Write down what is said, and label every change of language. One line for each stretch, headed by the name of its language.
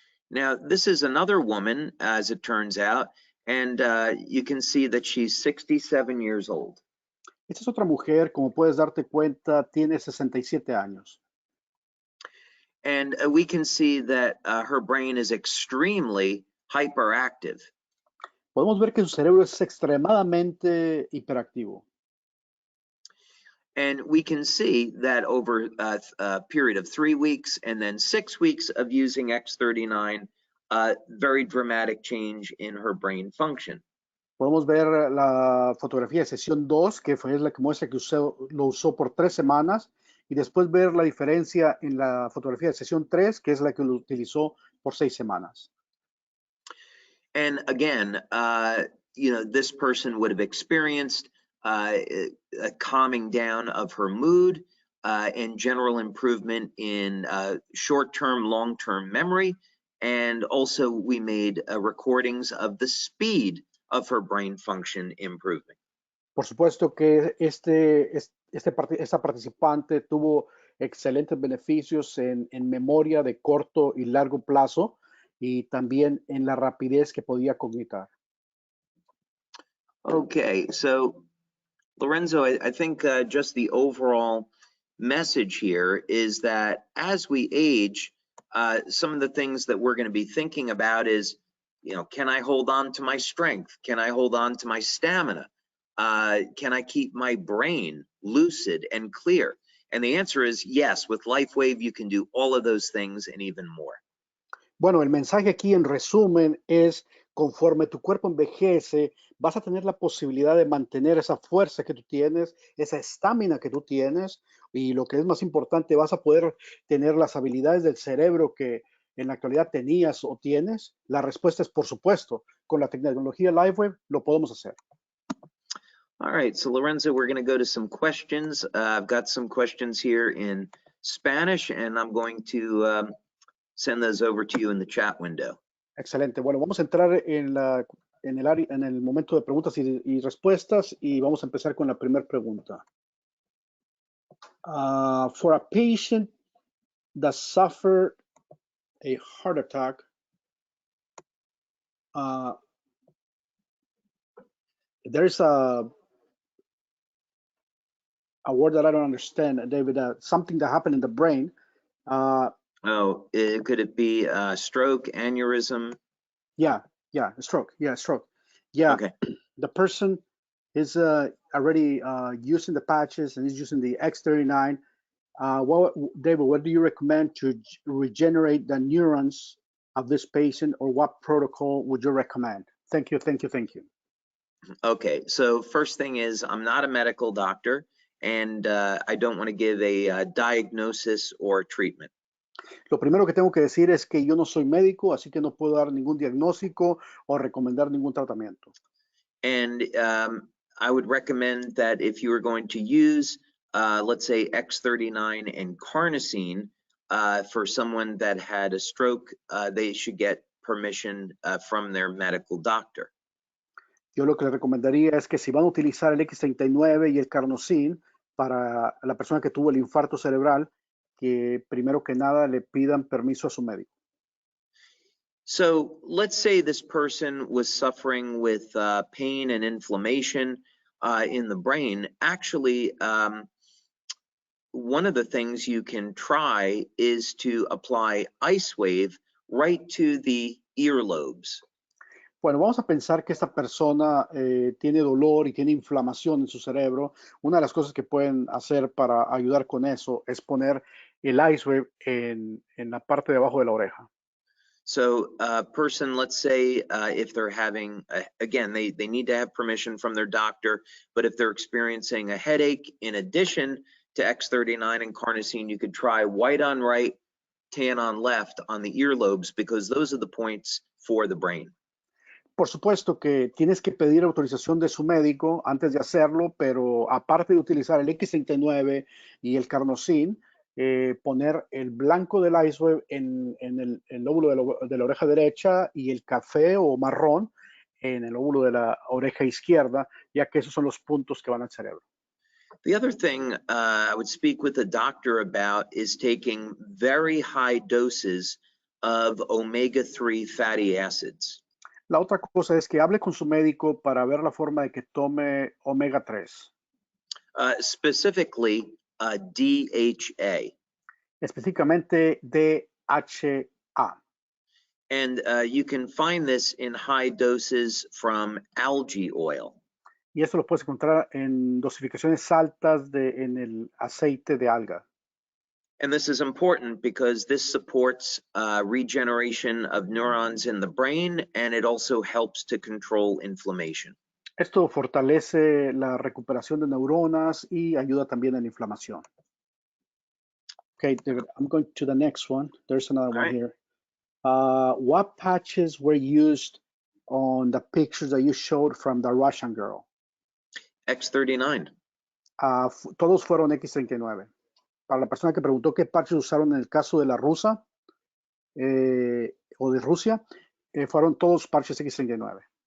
English: Now, this is another woman, as it turns out, and you can see that she's 67 years old.
Spanish: Esta es otra mujer, como puedes darte cuenta, tiene 67 años.
English: And we can see that her brain is extremely hyperactive.
Spanish: Podemos ver que su cerebro es extremadamente hiperactivo.
English: And we can see that over a period of 3 weeks and then 6 weeks of using X39, very dramatic change in her brain function.
Spanish: Podemos ver la fotografía de sesión 2, que fue la que muestra que lo usó por 3 semanas, y después ver la diferencia en la fotografía de sesión 3, que es la que lo utilizó por 6 semanas.
English: And again, this person would have experienced a calming down of her mood and general improvement in short-term, long-term memory. And also we made recordings of the speed of her brain function improving.
Spanish: Por supuesto que esta participante tuvo excelentes beneficios en memoria de corto y largo plazo y también en la rapidez que podía cognitar.
English: Okay, so Lorenzo, I think just the overall message here is that as we age, some of the things that we're going to be thinking about is, can I hold on to my strength? Can I hold on to my stamina? Can I keep my brain lucid and clear? And the answer is yes. With LifeWave, you can do all of those things and even more.
Spanish: Bueno, el mensaje aquí en resumen es, conforme tu cuerpo envejece, vas a tener la posibilidad de mantener esa fuerza que tú tienes, esa estamina que tú tienes, y lo que es más importante, vas a poder tener las habilidades del cerebro que en la actualidad tenías o tienes. La respuesta es por supuesto, con la tecnología LifeWave lo podemos hacer.
English: All right, so Lorenzo, we're going to go to some questions. I've got some questions here in Spanish, and I'm going to send those over to you in the chat window.
Spanish: Excelente. Bueno, vamos a entrar en el momento de preguntas y respuestas y vamos a empezar con la primera pregunta.
English: For a patient that suffered a heart attack, there's a word that I don't understand, David, something that happened in the brain. Could it be stroke, aneurysm? Yeah, stroke. Yeah, stroke. Yeah, okay. The person is already using the patches and is using the X39. David, what do you recommend to regenerate the neurons of this patient, or what protocol would you recommend? Thank you. Okay, so first thing is, I'm not a medical doctor, and I don't want to give a diagnosis or treatment.
Spanish: Lo primero que tengo que decir es que yo no soy médico, así que no puedo dar ningún diagnóstico o recomendar ningún tratamiento.
English: And I would recommend that if you are going to use, let's say, X39 and carnosine for someone that had a stroke, they should get permission from their medical doctor.
Spanish: Yo lo que le recomendaría es que si van a utilizar el X39 y el carnosine para la persona que tuvo el infarto cerebral, que primero que nada le pidan permiso a su médico.
English: So let's say this person was suffering with pain and inflammation in the brain. Actually, one of the things you can try is to apply ice wave right to the earlobes.
Spanish: Bueno, vamos a pensar que esta persona tiene dolor y tiene inflamación en su cerebro. Una de las cosas que pueden hacer para ayudar con eso es poner el ice wave en la parte de abajo de la oreja.
English: So a person, let's say if they're having, again, they need to have permission from their doctor, but if they're experiencing a headache, in addition to X39 and carnosine, you could try white on right, tan on left on the earlobes, because those are the points for the brain.
Spanish: Por supuesto que tienes que pedir autorización de su médico antes de hacerlo, pero aparte de utilizar el X39 y el carnosine, poner el blanco del ice wave en el lóbulo de la oreja derecha y el café o marrón en el lóbulo de la oreja izquierda, ya que esos son los puntos que van al cerebro.
English: The other thing I would speak with a doctor about is taking very high doses of omega-3 fatty acids.
Spanish: La otra cosa es que hable con su médico para ver la forma de que tome omega 3.
English: Specifically DHA.
Spanish: Específicamente DHA.
English: And you can find this in high doses from algae oil.
Spanish: Y esto lo puedes encontrar en dosificaciones altas en el aceite de alga.
English: And this is important because this supports regeneration of neurons in the brain, and it also helps to control inflammation.
Spanish: Esto fortalece la recuperación de neuronas y ayuda también en la inflamación.
English: Okay, I'm going to the next one. There's another one here. What patches were used on the pictures that you showed from the Russian girl? X39.
Spanish: Todos fueron X39. Para la persona que preguntó qué parches usaron en el caso de la rusa o de Rusia, fueron todos parches X39.